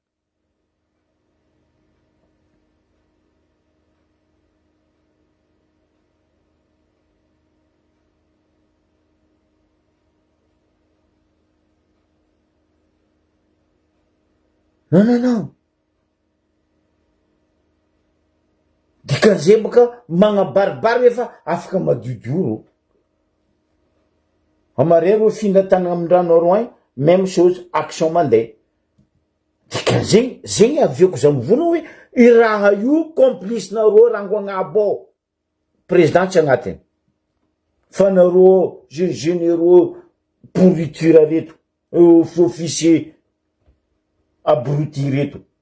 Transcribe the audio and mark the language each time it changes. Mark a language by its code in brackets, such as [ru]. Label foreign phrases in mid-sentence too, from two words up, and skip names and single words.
[fr] Non, non, non. [mg] Dikan'izay baka magnabaribary efa afaka madiodio. Amareo ro findatana amin-drano roin, [fr] même chose, [mg] action mandeha. Dikan'izay, zegny avioko za mivona hoe i raha io complice nareo rango agnabo. Président tsy agnatiny. Fa nareo [fr] généraux pourriture [mg] reto, [fr] officier abruti [mg] reto.